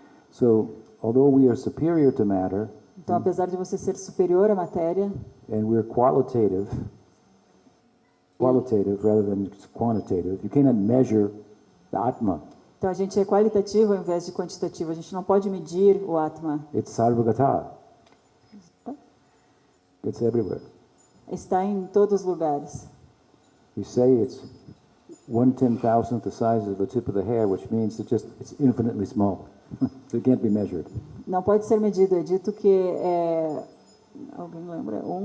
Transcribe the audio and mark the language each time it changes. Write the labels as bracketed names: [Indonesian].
[English] So, although we are superior to matter, [Portuguese] Então, apesar de você ser superior à matéria, [English] and we're qualitative rather than quantitative, you cannot measure the Atma. [Portuguese] então a gente é qualitativo ao invés de quantitativo. A gente não pode medir o Atma. [English] It's Sarvagata. It's everywhere. [Portuguese] Está em todos os lugares. [English] You say it's 1/10,000th the size of the tip of the hair, which means it's infinitely small. So it can't be measured. [Portuguese] Não pode ser medido. É dito que alguém lembra?